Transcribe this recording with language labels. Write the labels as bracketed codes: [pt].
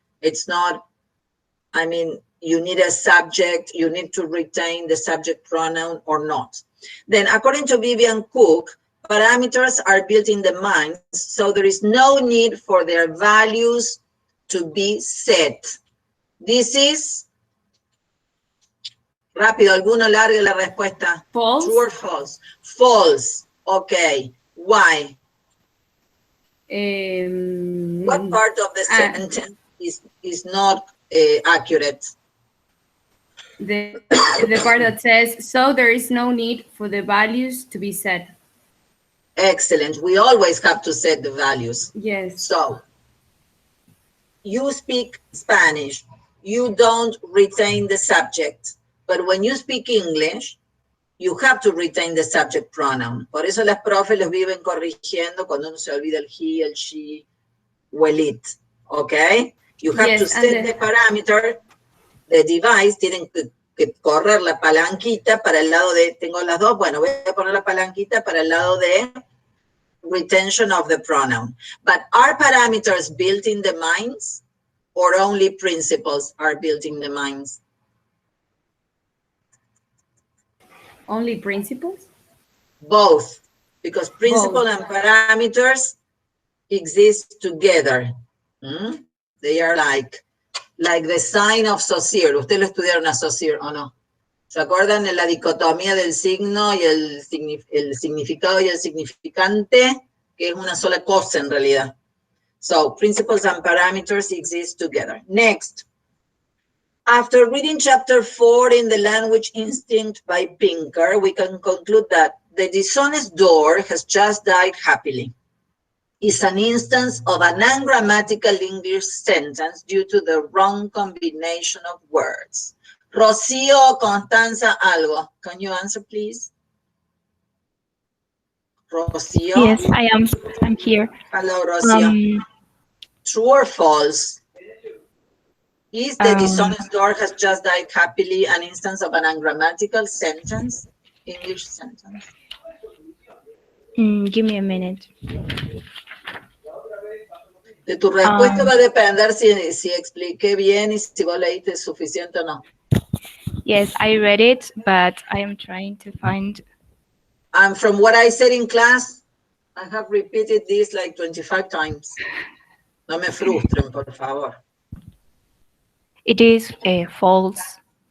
[en] It's not, I mean, you need a subject, you need to retain the subject pronoun or not. Then according to Vivian Cook, parameters are built in the mind, so there is no need for their values to be set. This is, [es] rápido, alguno largue la respuesta. [en] False. True or false? False, okay. Why? What part of the sentence is not accurate? The part that says, so there is no need for the values to be set. Excellent. We always have to set the values. Yes. So, you speak Spanish, you don't retain the subject, but when you speak English, you have to retain the subject pronoun. [es] Por eso las profes los viven corrigiendo cuando uno se olvida el he, el she, o el it, okay? [en] You have to set the parameter, the device, [es] tienen que correr la palanquita para el lado de, tengo las dos, bueno, voy a poner la palanquita para el lado de [en] retention of the pronoun. But are parameters built in the minds, or only principles are built in the minds? Only principles? Both, because principle and parameters exist together. They are like the sign of Saussure. [es] Ustedes lo estudiaron a Saussure, ¿o no? ¿Se acuerdan de la dicotomía del signo y el significado y el significante? Que es una sola cosa en realidad. [en] So, principles and parameters exist together. Next. After reading chapter 4 in The Language Instinct by Pinker, we can conclude that the dishonest door has just died happily. Is an instance of an ungrammatical English sentence due to the wrong combination of words. Rocío, Constanza, [es] algo. [en] Can you answer, please? Rocío? Yes, I'm here. Hello, Rocío. True or false? Is the dishonest door has just died happily an instance of an ungrammatical sentence? English sentence. Give me a minute. [es] De tu respuesta va a depender si expliqué bien y si vos leíste suficiente o no. [en] Yes, I read it, but I am trying to find. And from what I said in class, I have repeated this like 25 times. [es] No me frustren, por favor. [en] It is false.